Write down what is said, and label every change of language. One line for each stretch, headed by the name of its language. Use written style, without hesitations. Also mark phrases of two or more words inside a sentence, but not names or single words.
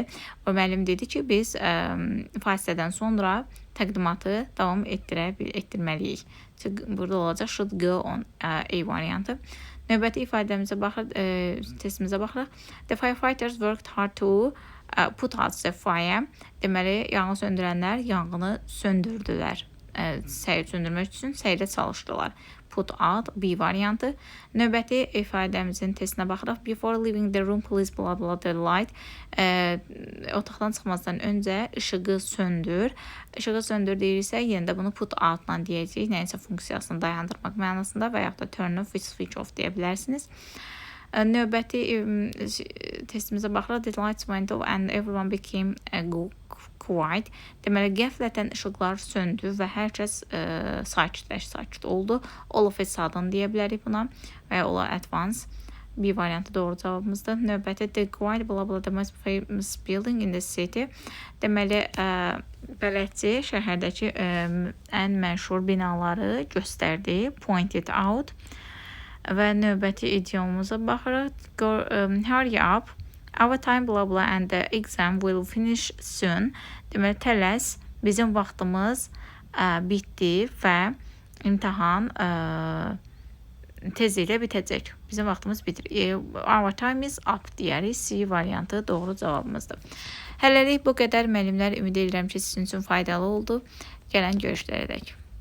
Azerbaijani: O müəllim dedi ki, biz fasilədən sonra təqdimatı davam etdirməliyik. Burada olacaq
English: should go on
Azerbaijani: A variantı. Növbəti ifadəmizə baxırıq, testimizə baxırıq.
English: The firefighters worked hard to put out the fire.
Azerbaijani: Deməli, yanğı söndürənlər yanğını söndürdülər. səyi söndürmək üçün səylə çalışdılar.
English: Put out
Azerbaijani: B variantı. Növbəti ifadəmizin testinə baxırıq.
English: Before leaving the room, please blah blah the light.
Azerbaijani: Otaqdan çıxmazdan öncə işığı söndür. İşığı söndür deyirsə, yenə də bunu
English: put out-la
Azerbaijani: deyəcəyik. Nəyinsə funksiyasını dayandırmaq mənasında və yaxud da
English: turn off, switch off
Azerbaijani: deyə bilərsiniz. Növbəti testimizə baxırıq.
English: The lights went off and everyone became quiet.
Azerbaijani: Deməli, qəflətən işıqlar söndü və hər kəs sakit oldu.
English: All of a sudden
Azerbaijani: deyə bilərik buna və ya
English: all at once.
Azerbaijani: B variantı doğru cavabımızdır.
English: Növbəti the quiet blah blah the most famous building in the city.
Azerbaijani: Deməli, bələdçi şəhərdəki ən məşhur binaları göstərdi.
English: Pointed out.
Azerbaijani: Və növbəti idiomumuza baxırıq.
English: Hurry up. Our time blah blah and the exam will finish soon.
Azerbaijani: Deməli, tələs, bizim vaxtımız bitdi və imtahan tezliklə bitəcək. Bizim vaxtımız bitir.
English: Our time is up deyərik.
Azerbaijani: C variantı doğru cavabımızdır. Hələlik bu qədər müəllimlər. Ümid edirəm ki, sizin üçün faydalı oldu. Gələn görüşlərə dək.